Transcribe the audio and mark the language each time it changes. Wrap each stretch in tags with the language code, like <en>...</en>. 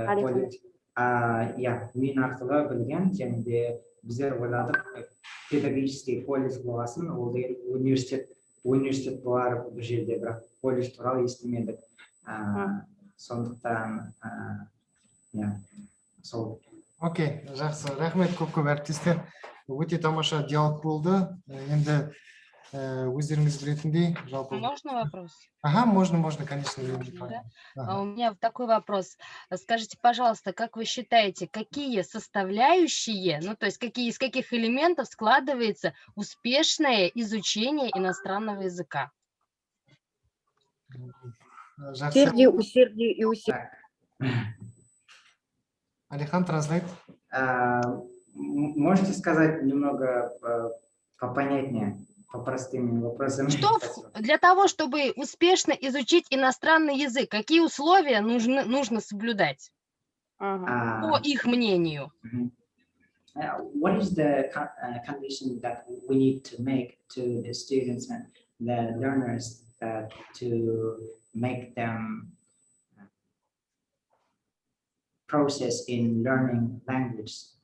<kk>Колледж, мен арқылы білген, және де біздер ойладық, педагогический колледж болғасын, ол университет болар бұл жерде, бірақ колледж туралы естімедік. Сондықтан, сол. Окей, жақсы, рахмет көп әріптестер. Өте тамаша диалог болды. Енді өздеріңіз білетіндей, жалпы.</kk> <ru>Можно вопрос? Ага, можно, конечно. У меня такой вопрос. Скажите, пожалуйста, как вы считаете, какие составляющие, ну то есть из каких элементов складывается успешное изучение иностранного языка? Усердие и усердие.</ru> <en>Алихан, translate.</en> <ru>Можете сказать немного попонятнее, по простым вопросам? Что для того, чтобы успешно изучить иностранный язык, какие условия нужно соблюдать, по их мнению?</ru> <en>What is the condition that we need to make to the students and the learners to make them process in learning language?</en>